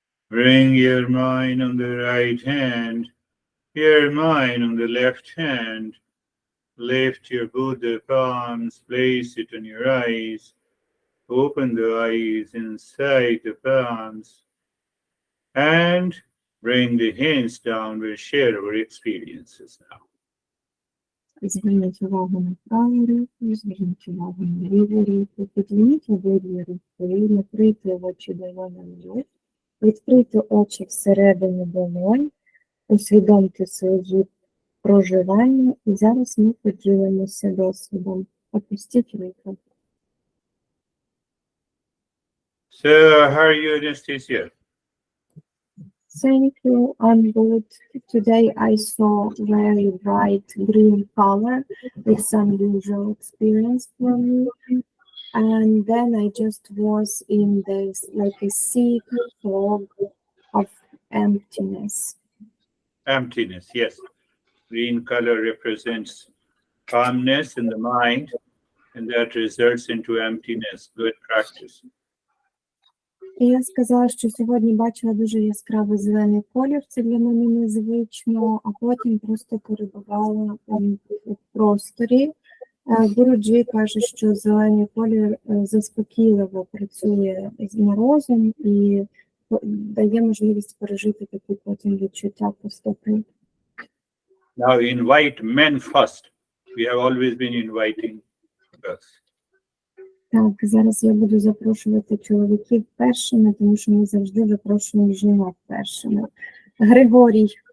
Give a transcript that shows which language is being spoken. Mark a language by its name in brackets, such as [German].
[English] Bring your mind on the right hand, your mind on the left hand. Lift your Buddha palms, place it on your eyes. Open the eyes inside the palms. And bring the hands down. We'll share our experiences now. [Ukrainian] Зверніть увагу на праву руку, зверніть увагу на ліву руку, підніміть обидві руки, накрийте очі долонями, відкрийте очі всередині долонь, усвідомте свої проживання, і зараз ми поділимося досвідом. Опустіть руки. [English] So, how are you, Anastasia? Thank you, I'm good. Today I saw very bright green color. It's unusual experience for me. And then I just was in this like a sea fog of emptiness. Emptiness, yes. Green color represents calmness in the mind, and that results into emptiness. Good practice. [Ukrainian] І я сказала, що сьогодні бачила дуже яскравий зелений колір, це для мене незвично, а потім просто перебувала в просторі. Гуруджі каже, що зелений колір заспокійливо працює на розум і дає можливість пережити такі потім відчуття пустоти. [English] Now invite men first. We have always been inviting first. [Ukrainian] Так, зараз я буду запрошувати чоловіків першими, тому що ми завжди запрошуємо жінок першими. Григорій.